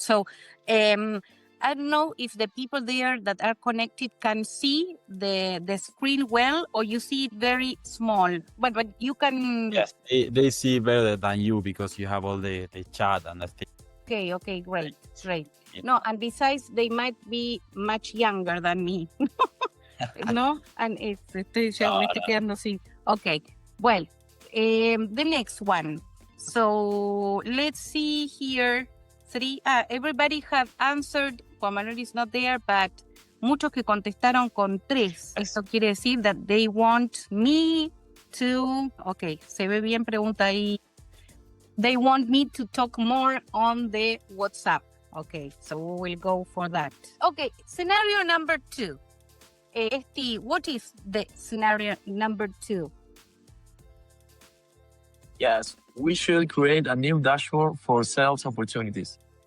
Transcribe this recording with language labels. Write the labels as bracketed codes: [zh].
[en] So, I don't know if the people there that are connected can see the screen well, or you see it very small. But you can. Yes, they see better than you because you have all the chat and the thing. Okay, great. No, and besides, they might be much younger than me. [es] No, and estoy quedando así. [en] Okay, well, the next one. So let's see here. 3. Everybody have answered. [es] Juan Manuel [en] is not there, but [es] muchos que contestaron con 3. Eso quiere decir [en] that they want me to. [es] Okay, se ve bien, pregunta ahí. [en] They want me to talk more on the WhatsApp. Okay, so we will go for that. Okay, scenario number 2. Esti, what is the scenario number 2? Yes, we should create a new dashboard for sales opportunities.